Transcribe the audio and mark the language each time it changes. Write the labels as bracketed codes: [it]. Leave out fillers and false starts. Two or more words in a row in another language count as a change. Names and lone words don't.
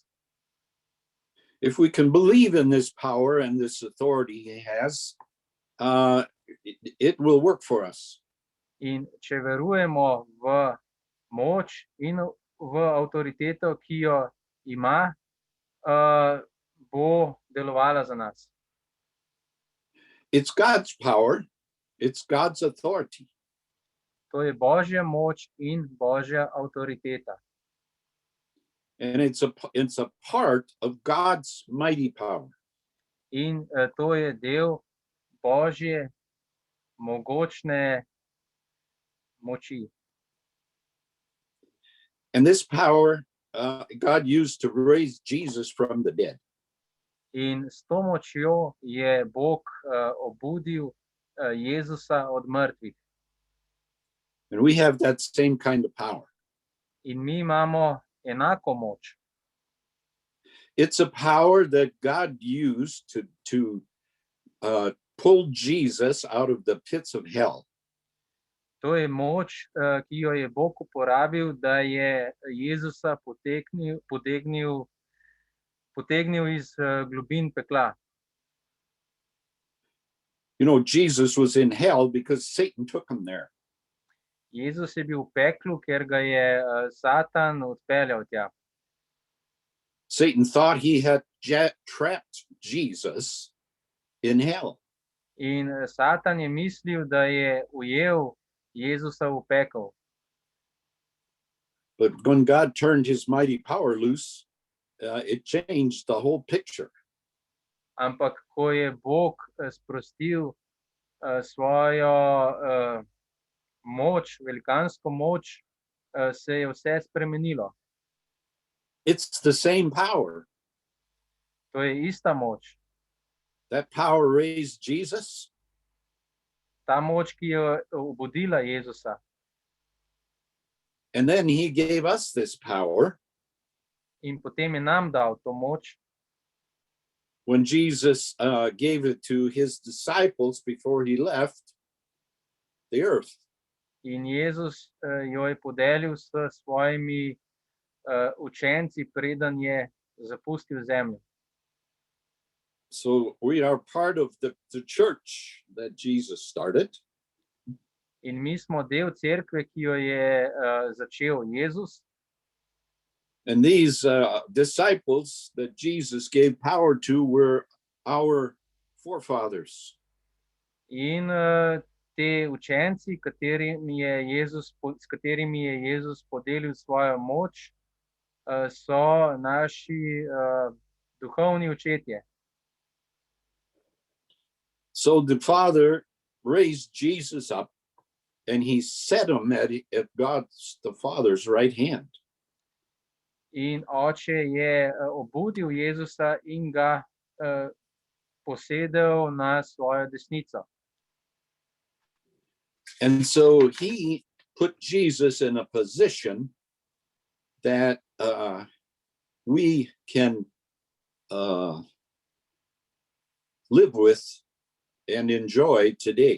[en] If we can believe in this power and this authority he has, it will work for us. [sl] In če verujemo v moč in v avtoriteto, ki jo ima, bo delovala za nas. [en] It's God's power. It's God's authority. [sl] To je Božja moč in Božja avtoriteta. [en] And it's a part of God's mighty power. [sl] In to je del Božje mogočne moči. [en] And this power God used to raise Jesus from the dead. [sl] In s to močjo je Bog obudil Jezusa od mrtvih. [en] And we have that same kind of power. [sl] In mi imamo enako moč. [en] It's a power that God used to pull Jesus out of the pits of hell. [sl] To je moč, ki jo je Bog uporabil, da je Jezusa potegnil iz globin pekla. [en] You know, Jesus was in hell because Satan took him there. [sl] Jezus je bil v peklu, ker ga je Satan odpeljal tja. [en] Satan thought he had trapped Jesus in hell. [sl] In Satan je mislil, da je ujel Jezusa v pekel. [en] But when God turned his mighty power loose, it changed the whole picture. [sl] Ampak ko je Bog sprostil svojo moč, velikansko moč, se je vse spremenilo. [en] It's the same power. [sl] To je ista moč. [en] That power raised Jesus. [sl] Ta moč, ki je obudila Jezusa. [en] And then he gave us this power. [sl] In potem je nam dal to moč. [en] When Jesus gave it to his disciples before he left the earth. [sl] In Jezus jo je podelil s svojimi učenci, preden je zapustil zemljo. [en] So we are part of the church that Jesus started. [sl] In mi smo del cerkve, ki jo je začel Jezus. [en] And these disciples that Jesus gave power to were our forefathers. [sl] In te učenci, s katerimi je Jezus podelil svojo moč, so naši duhovni očetje. [en] So the Father raised Jesus up and he set him at God's, the Father's right hand. [sl] In oče je obudil Jezusa in ga posedel na svojo desnico. [en] And so he put Jesus in a position that we can live with and enjoy today.